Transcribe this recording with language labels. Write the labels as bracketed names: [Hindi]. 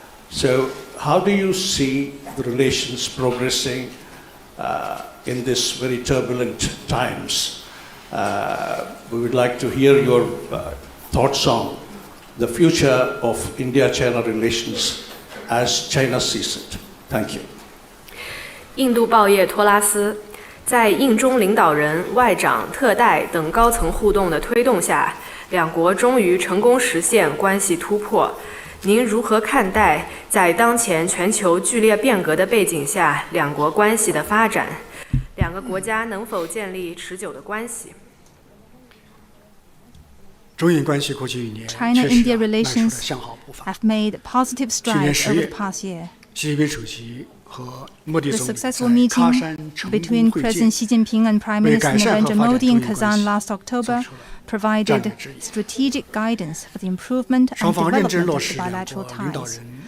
[English] So how do you see the relations progressing in this very turbulent times? We would like to hear your thoughts on the future of India-China relations as China sees it. Thank you. [Chinese] 印度报业托拉斯在印中领导人、外长、特代等高层互动的推动下，两国终于成功实现关系突破。您如何看待在当前全球剧烈变革的背景下两国关系的发展？两个国家能否建立持久的关系？ [English] China-India relations have made positive strides over the past year. The successful meeting between President Xi Jinping and Prime Minister Narendra Modi in Kazan last October provided strategic guidance for the improvement and development of the bilateral ties.